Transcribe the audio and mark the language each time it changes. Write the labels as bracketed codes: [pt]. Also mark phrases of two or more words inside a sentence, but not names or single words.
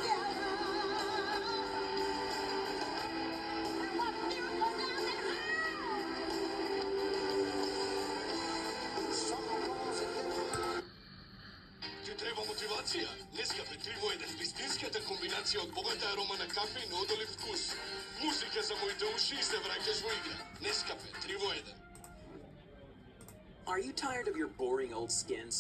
[mk] Ти треба мотивација. Нескапе 3 во 1. Вистинската комбинација од богата арома на кафе и неодолив вкус. Музика за моите уши и се враќаш во игра. Нескапе 3 во 1. [en] Are you tired of your boring old skins?